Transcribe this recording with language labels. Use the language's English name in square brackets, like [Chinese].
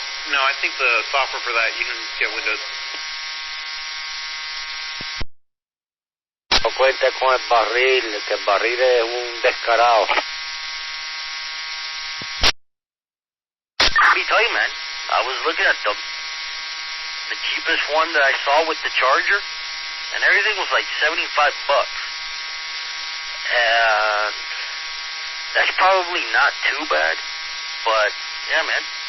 [English] No, I think the software for that, you can get Windows. [Spanish] No cuenta con el barril, que el barril es un descarado. [English] Let me tell you, man, I was looking at the cheapest one that I saw with the charger, and everything was like $75. And that's probably not too bad, but yeah, man.